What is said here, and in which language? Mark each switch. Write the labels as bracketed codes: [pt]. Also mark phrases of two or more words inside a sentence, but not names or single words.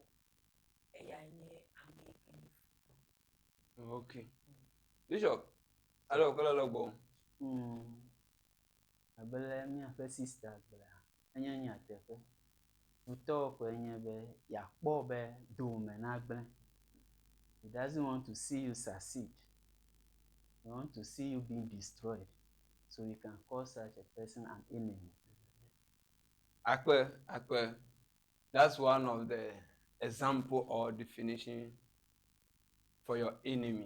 [ee] Eya nye ame yi ke nye futɔ. okay bishop hello kola la gbo Abele miaƒe sister gbla enye nyateƒe. Futɔ ko enye be yakpɔ be dome na gblẽ. [en] He doesn't want to see you succeed. He wants to see you being destroyed. So you can call such a person an enemy. akpe that's one of the example or definition for your enemies.